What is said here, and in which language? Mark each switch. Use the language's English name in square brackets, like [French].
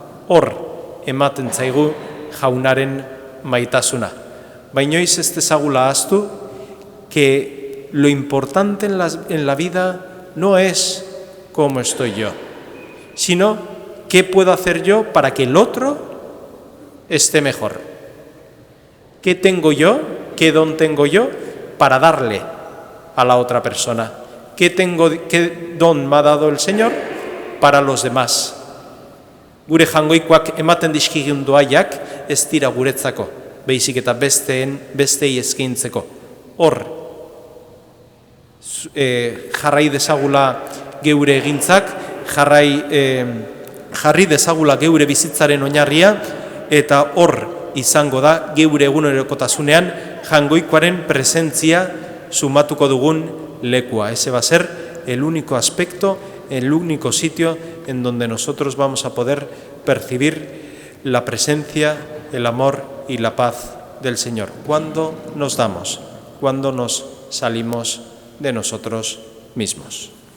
[Basque] Hor ematen zaigu jaunaren maitasuna. Bainoiz ez dezagula ahaztu [Spanish] que lo importante en la vida no es cómo estoy yo, sino qué puedo hacer yo para que el otro esté mejor. ¿Qué tengo yo? ¿Qué don tengo yo para darle a la otra persona? ¿Qué don me ha dado el Señor para los demás? [Basque] Gure jangoikoak ematen dizkigun doaiak ez dira guretzako, baizik eta bestei eskaintzeko. Hor, jarrai dezagula geure egintzak, jarri dezagula geure bizitzaren oinarria, eta hor izango da geure egunerokotasunean jangoikoaren presentzia sumatuko dugun lekua. [Spanish] Ese va a ser el único aspecto, el único sitio en donde nosotros vamos a poder percibir la presencia, el amor y la paz del Señor. Cuando nos damos, cuando nos salimos de nosotros mismos.